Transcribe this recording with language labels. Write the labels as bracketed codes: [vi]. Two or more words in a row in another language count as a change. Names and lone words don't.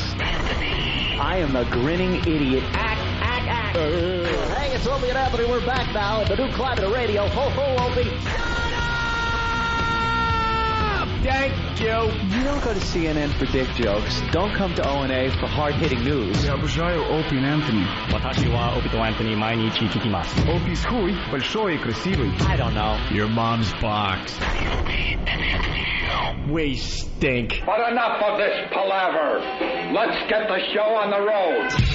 [en] I am a grinning idiot. Act. Hey, it's Opie and Anthony. We're back now at the new Climate of Radio. Ho, ho, Opie. Thank you. You don't go to CNN for dick jokes. Don't come to O&A for hard-hitting news. [ru] Я обожаю Опи и Энтони. [ja] 私はOpieとAnthony毎日聞きます。 [ru] Опи хуй, большой и красивый. [en] I don't know. Your mom's box. We stink. But enough of this palaver. Let's get the show on the road.